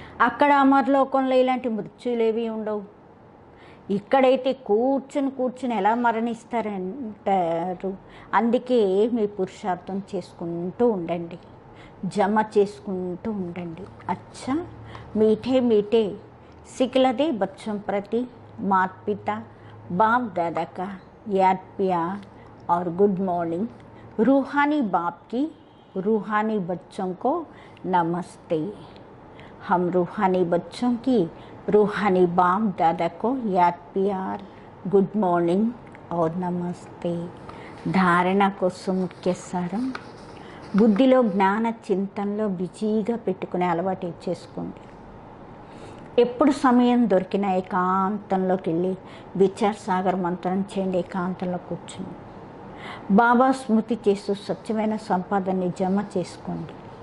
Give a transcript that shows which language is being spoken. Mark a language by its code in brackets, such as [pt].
[te] అక్కడ అమరలోకంలో ఇలాంటి మృత్యులేవి ఉండవు. ఇక్కడైతే కూర్చుని ఎలా మరణిస్తారంటారు. అందుకే మీ పురుషార్థం చేసుకుంటూ ఉండండి, జమ చేసుకుంటూ ఉండండి. [hi] అచ్చా मीठे सिखलदे बच्चों प्रति माता पिता बाप दादा का याद प्यार और गुड मॉर्निंग. रूहानी बाप की रूहानी बच्चों को नमस्ते. हम रूहानी बच्चों की रूहानी बाप दादा को याद प्यार गुड मॉर्निंग और नमस्ते. [te] ధారణ కోసం ముఖ్య సారం, బుద్ధిలో జ్ఞాన చింతనలో బిజీగా పెట్టుకునే అలవాటు చేసుకోండి. ఎప్పుడు సమయం దొరికినా ఏకాంతంలోకి వెళ్ళి విచార్ సాగర్ మంత్రం చేయండి. ఏకాంతంలో కూర్చుని బాబా స్మృతి చేస్తూ స్వచ్ఛమైన సంపాదనని జమ చేసుకోండి.